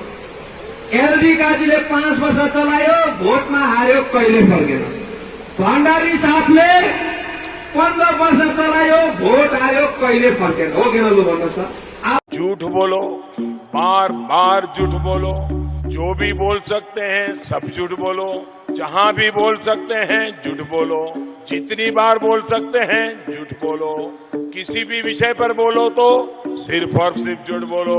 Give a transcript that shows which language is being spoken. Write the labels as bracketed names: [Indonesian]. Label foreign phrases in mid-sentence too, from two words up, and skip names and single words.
[Nepali] एलडी काजीले 5 वर्ष चलायो, भोटमा हार्यो, कहिले फर्केन। भण्डारी साहबले 15 वर्ष चलायो, भोट हार्यो, कहिले फर्केन, हो कि नलु भन्नुहोस् त। [Hindi] झूठ बोलो, बार बार झूठ बोलो, जो भी बोल सकते हैं सब झूठ बोलो, जहां भी बोल सकते हैं झूठ बोलो, जितनी बार बोल सकते हैं झूठ बोलो, किसी भी विषय पर बोलो तो सिर्फ और सिर्फ झूठ बोलो।